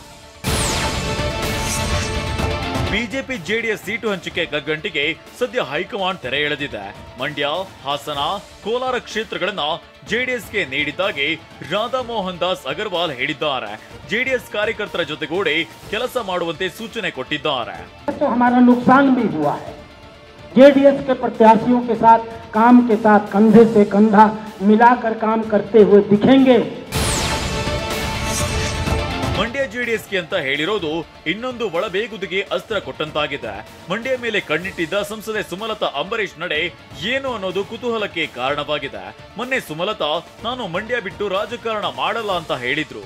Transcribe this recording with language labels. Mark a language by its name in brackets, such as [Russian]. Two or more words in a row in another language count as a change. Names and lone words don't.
[Kannada] ಬಿಜೆಪಿ ಜೆಡಿಎಸ್ ಸೀಟು ಹಂಚಿಕೆ ಗಗ್ಗಂಟಿಗೆ ಸದ್ಯ ಹೈಕಮಾಂಡ್ ತೆರೆ ಎಳೆದಿದೆ. ಮಂಡ್ಯ, ಹಾಸನ, ಕೋಲಾರ ಕ್ಷೇತ್ರಗಳನ್ನ ಜೆಡಿಎಸ್ಗೆ ನೀಡಿದ್ದಾಗಿ ರಾಧಾ ಮೋಹನ್ ದಾಸ್ ಅಗರ್ವಾಲ್ ಹೇಳಿದ್ದಾರೆ. ಜೆಡಿಎಸ್ ಕಾರ್ಯಕರ್ತರ ಜೊತೆಗೂಡಿ ಕೆಲಸ ಮಾಡುವಂತೆ ಸೂಚನೆ ಕೊಟ್ಟಿದ್ದಾರೆ. [Hindi] जेडीएस के प्रत्याशियों के साथ काम के साथ कंधे से कंधा मिलाकर काम करते हुए दिखेंगे. [Kannada] ಮಂಡ್ಯ ಜೆಡಿಎಸ್ಗೆ ಅಂತ ಹೇಳಿರೋದು ಇನ್ನೊಂದು ಒಳಬೇಗುದಿಗೆ ಅಸ್ತ್ರ ಕೊಟ್ಟಂತಾಗಿದೆ. ಮಂಡ್ಯ ಮೇಲೆ ಕಣ್ಣಿಟ್ಟಿದ್ದ ಸಂಸದೆ ಸುಮಲತಾ ಅಂಬರೀಶ್ ನಡೆ ಏನು ಅನ್ನೋದು ಕುತೂಹಲಕ್ಕೆ ಕಾರಣವಾಗಿದೆ. ಮೊನ್ನೆ ಸುಮಲತಾ ನಾನು ಮಂಡ್ಯ ಬಿಟ್ಟು ರಾಜಕಾರಣ ಮಾಡಲ್ಲ ಅಂತ ಹೇಳಿದ್ರು.